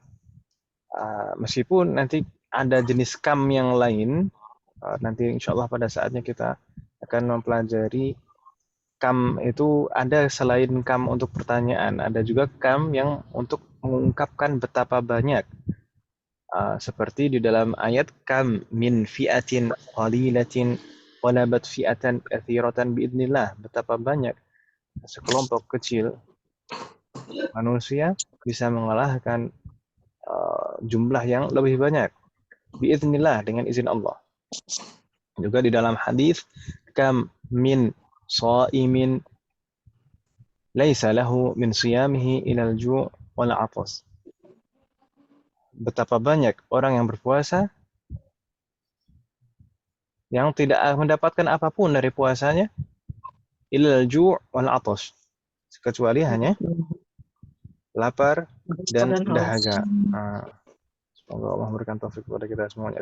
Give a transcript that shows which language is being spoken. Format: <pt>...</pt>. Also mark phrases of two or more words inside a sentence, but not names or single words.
<id>Meskipun nanti ada jenis kam yang lain, nanti</id> <ar>إن شاء الله</ar> <id>pada saatnya kita akan mempelajari kam itu ada selain kam untuk pertanyaan, ada juga kam yang untuk mengungkapkan betapa banyak. Seperti di dalam ayat</id> <ar>كم من فئة قليلة غلبت فئة كثيرة بإذن الله,</ar> <id>betapa banyak sekelompok kecil manusia bisa mengalahkan jumlah yang lebih banyak biidznillah, dengan izin Allah. Juga di dalam hadis</id> <ar>كم من صائم ليس له من صيامه إلا الجوع والعطش.</ar> <id>betapa banyak orang yang berpuasa yang tidak mendapatkan apapun dari puasanya</id> <ar>إلا الجوع والعطش,</ar> <id>kecuali hanya lapar dan Dan haus. dahaga. Semoga Allah memberikan taufik kepada kita semuanya.</id>